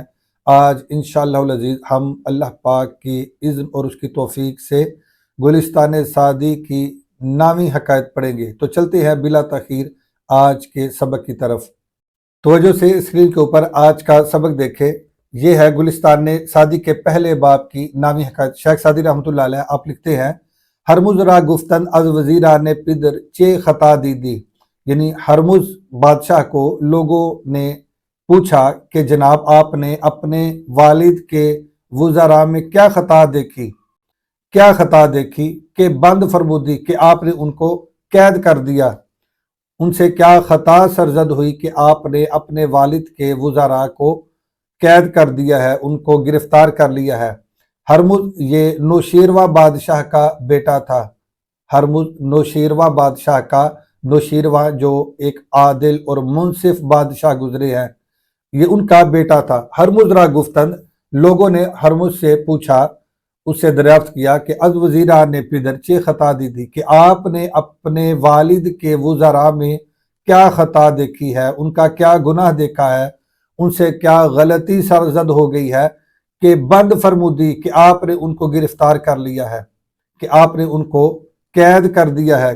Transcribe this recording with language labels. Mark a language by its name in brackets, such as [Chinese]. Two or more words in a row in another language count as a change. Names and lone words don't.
[Urdu] آج انشاءاللہ العزیز ہم اللہ پاک کی اذن اور اس کی توفیق سے گلستان سعدی کی نامی حقائق پڑھیں گے۔ تو چلتے ہیں بلا تاخیر آج کے سبق کی طرف۔ توجہ سے اسکرین کے اوپر آج کا سبق دیکھیں۔ یہ ہے گلستان سعدی کے پہلے باب کی نامی حقائق۔ شیخ سعدی رحمۃ اللہ علیہ آپ لکھتے ہیں، [Persian] ہرمز را گفتن از وزیران پدر چے خطا دی، [Urdu] یعنی ہرمز بادشاہ کو لوگوں نے پوچھا کہ جناب آپ نے اپنے والد کے وزراء میں کیا خطا دیکھی کہ [Persian] بند فرمودی [Urdu] کہ آپ نے ان کو قید کر دیا، ان سے کیا خطا سرزد ہوئی کہ آپ نے اپنے والد کے وزراء کو قید کر دیا ہے، ان کو گرفتار کر لیا ہے۔ ہرمز یہ نوشیروہ بادشاہ کا بیٹا تھا۔ ہرمز نوشیروہ بادشاہ کا، نوشیروہ جو ایک عادل اور منصف بادشاہ گزرے ہیں، یہ ان کا بیٹا تھا۔ [Persian] ہرمز را گفتند، [Urdu] لوگوں نے ہرمز سے پوچھا، اس سے دریافت کیا کہ [Persian] از وزیران نے پدر چے خطا دی [Urdu] کہ آپ نے اپنے والد کے وزراء میں کیا خطا دیکھی ہے، ان کا کیا گناہ دیکھا ہے، ان سے کیا غلطی سرزد ہو گئی ہے کہ [Persian] بند فرمودی [Urdu] کہ آپ نے ان کو گرفتار کر لیا ہے، کہ آپ نے ان کو قید کر دیا ہے۔